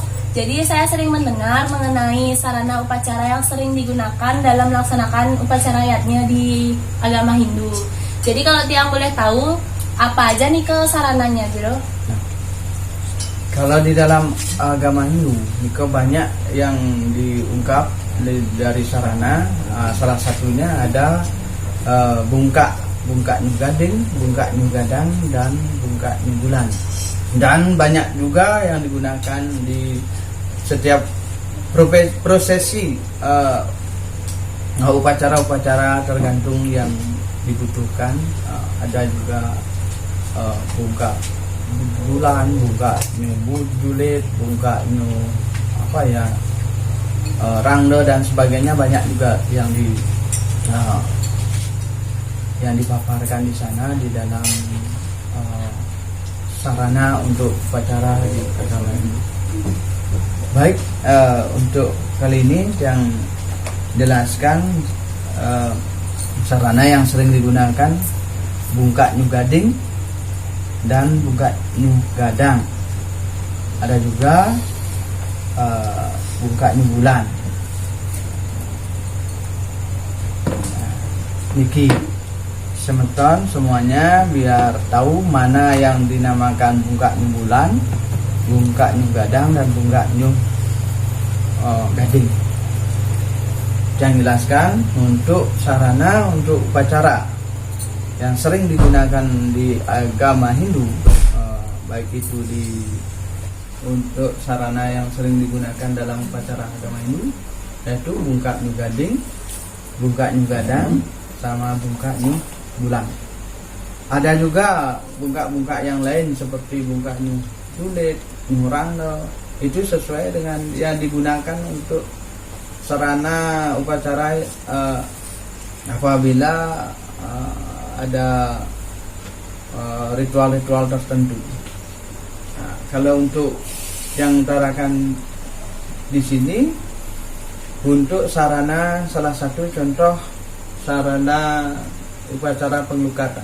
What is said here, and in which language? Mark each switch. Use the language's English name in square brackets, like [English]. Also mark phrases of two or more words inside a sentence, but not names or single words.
[Indonesian] Jadi saya sering mendengar mengenai sarana upacara yang sering digunakan dalam melaksanakan upacara yatnya di agama Hindu. Jadi kalau Tiang boleh tahu, apa aja nih sarananya, Jero? Nah, kalau di dalam agama Hindu, Niko banyak yang diungkap dari sarana. Salah satunya ada bungkak nyugading, bungkak nyugadang, dan bungkak nyubulan. Dan banyak juga yang digunakan di setiap prosesi upacara-upacara tergantung yang dibutuhkan. Ada juga bungkak bulan, bungkak julit, bungkak rangda dan sebagainya, banyak juga yang dipaparkan di sana di dalam sarana untuk upacara di agama ini. Baik, untuk kali ini yang jelaskan sarana yang sering digunakan bungkak nyugading dan bungkak nyugadang. Ada juga bungkak nyubulan. Niki Semeton semuanya biar tahu mana yang dinamakan bungkak nyubulan, bungkak nyugadang, dan bungkak nyugading. Yang jelaskan untuk sarana untuk upacara yang sering digunakan di agama Hindu, baik itu untuk sarana yang sering digunakan dalam upacara agama Hindu, yaitu bungkak nyugading, bungkak nyugadang, sama bungkak nyubulan. Ada juga bungkak-bungkak yang lain seperti bungkak nyulit, nyurangno. Itu sesuai dengan yang digunakan untuk sarana upacara apabila ada ritual-ritual tertentu. Nah, kalau untuk yang utarakan di sini untuk sarana, salah satu contoh sarana upacara penglukatan.